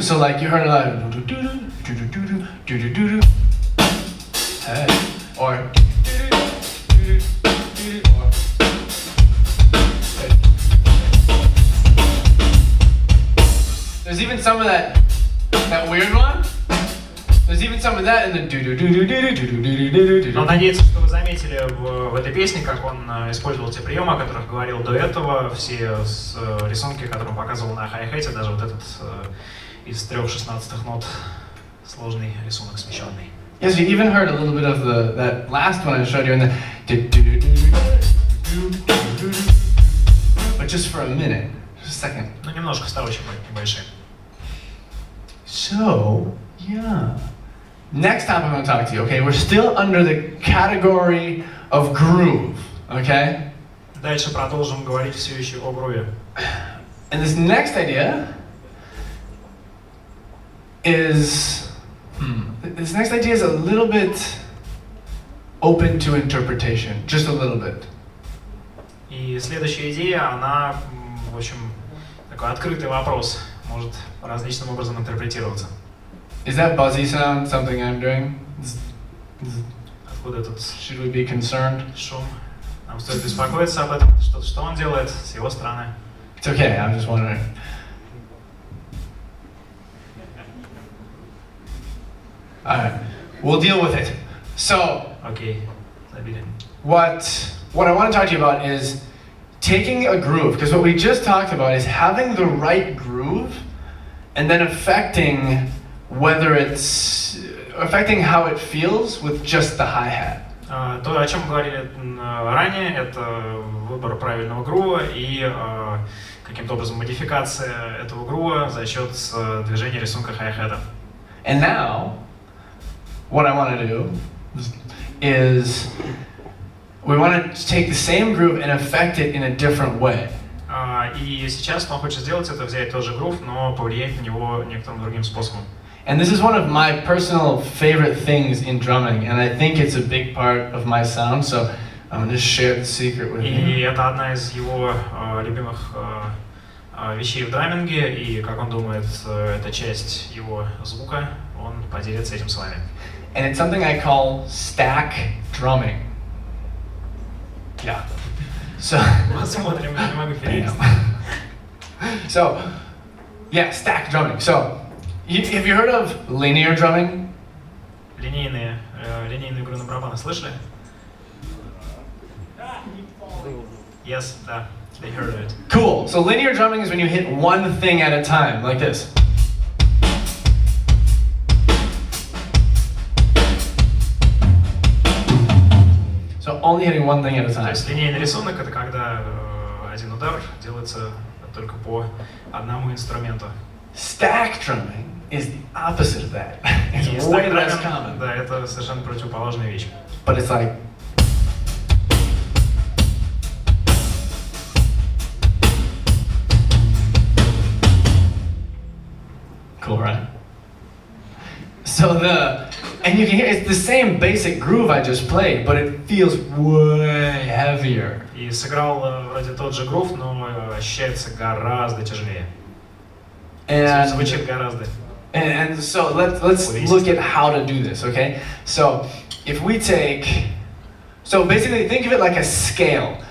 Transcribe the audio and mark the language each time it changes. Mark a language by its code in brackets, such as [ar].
[en] So like you heard a lot of do-do-do-do, hey, or there's even some of that weird one. There's even some of that in the do-do-do-do-do-do-do-do-do-do-do. [ru] Но надеюсь, что вы заметили в этой песне, как он использовал те приемы, о которых говорил до этого, все рисунки, которые он показывал на хай-хете, даже вот этот из 3/16 нот сложный рисунок смещенный. [en] Yes, you even heard a little bit of that last one I showed you in the but just for a minute, just a second. [ru] Ну, немножко вставочек небольшие. [en] So, yeah. Next time I'm going to talk to you, okay? We're still under the category of groove, okay? [ru] Дальше продолжим говорить все еще о груве. [en] And this next idea is a little bit open to interpretation, just a little bit. [ru] И следующая идея, она, в общем, такой открытый вопрос, может различным образом интерпретироваться. [en] Is that buzzy sound something I'm doing? [ru] Откуда этот [en] Should we be concerned? [ru] шум? Нам стоит беспокоиться об этом, что он делает с его стороны. [en] It's okay, I'm just wondering. Alright, we'll deal with it. So, [ru] Окей, забили. [en] what I want to talk to you about is taking a groove, because what we just talked about is having the right groove and then affecting how it feels with just the hi-hat. [ru] То, о чем мы говорили ранее, это выбор правильного грува и каким-то образом модификация этого грува за счет движения рисунка хай-хета. [en] And now, what I want to do is we want to take the same groove and affect it in a different way. [ru] И сейчас он хочет сделать это, взять тот же грув, но повлиять на него некоторым другим способом. [en] And this is one of my personal favorite things in drumming, and I think it's a big part of my sound, so I'm going to share the secret with you. [ru] И это одна из его любимых вещей в драминге, и, как он думает, это часть его звука, он поделится этим с вами. [en] And it's something I call stack drumming. Yeah. So. [ru] Посмотрим, я не могу перевести. [en] So, yeah, stack drumming. So, have you heard of linear drumming? [ru] Линейную игру на барабанах слышали? [en] Yes, [ru] да, [en] they heard it. Cool. So linear drumming is when you hit one thing at a time, like this. So only hitting one thing at a [ru] То [en] time. [ru] есть линейный рисунок — это когда один удар делается только по одному инструменту. [en] Stack drumming is the opposite of that. [ru] И [en] It's way less [ru] стак-драминг, да, это совершенно противоположная вещь. [en] But it's like. Cool, right? So and you can hear it's the same basic groove I just played, but it feels way heavier. [ru] И сыграл вроде тот же грув, но ощущается гораздо тяжелее. [en] And [ru] Звучит гораздо. [en] And so let's look at how to do this, okay? So if we so basically think of it like a scale.